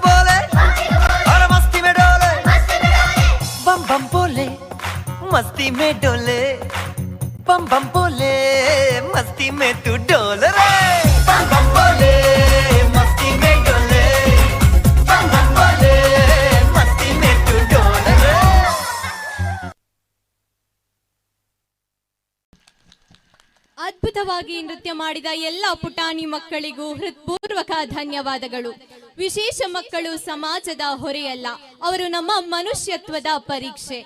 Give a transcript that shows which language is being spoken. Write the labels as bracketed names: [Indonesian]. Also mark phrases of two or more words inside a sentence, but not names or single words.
[Hindi] बोले और मस्ती में डोले बम बम बोले मस्ती में डोले बम बम बोले मस्ती में तू डोले रे बम बम बोले मस्ती में डोले बम बम बोले मस्ती में तू डोले रे. [Kannada] ಅದ್ಭುತವಾಗಿ ನೃತ್ಯ ಮಾಡಿದ ಎಲ್ಲ ಪುಟಾಣಿ ಮಕ್ಕಳಿಗೂ ಹೃತ್ಪೂರ್ವಕ ಧನ್ಯವಾದಗಳು. ವಿಶೇಷ ಮಕ್ಕಳು ಸಮಾಜದ ಹೊರೆಯಲ್ಲ, ಅವರು ನಮ್ಮ ಮನುಷ್ಯತ್ವದ ಪರೀಕ್ಷೆ.